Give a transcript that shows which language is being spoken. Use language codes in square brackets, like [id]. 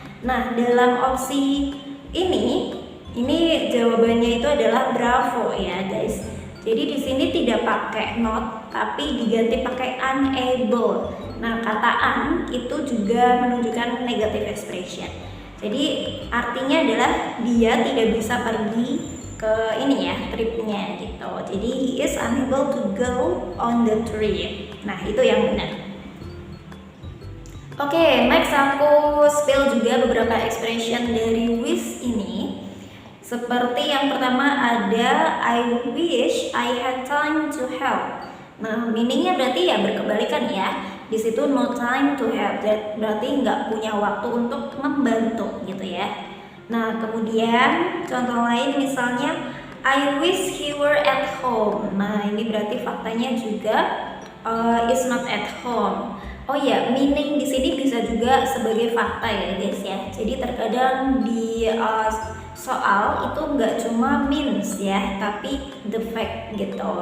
[id] Nah, dalam opsi ini jawabannya itu adalah bravo ya guys. Jadi di sini tidak pakai not, tapi diganti pakai unable. Nah, kata un itu juga menunjukkan negative expression. Jadi artinya adalah dia tidak bisa pergi ke tripnya gitu. [en] Jadi he is unable to go on the trip. [id] Nah, itu yang benar. Oke, next aku spill juga beberapa expression dari wish ini. Seperti yang pertama ada [en] I wish I had time to help. [id] Nah, meaningnya berarti ya berkebalikan ya. Di situ no time to help, berarti nggak punya waktu untuk membantu gitu ya. Nah, kemudian contoh lain misalnya [en] I wish he were at home. [id] Nah, ini berarti faktanya juga [en] is not at home. [id] Oh ya, meaning di sini bisa juga sebagai fakta ya guys ya. Jadi terkadang di soal itu nggak cuma means ya, tapi the fact gitu.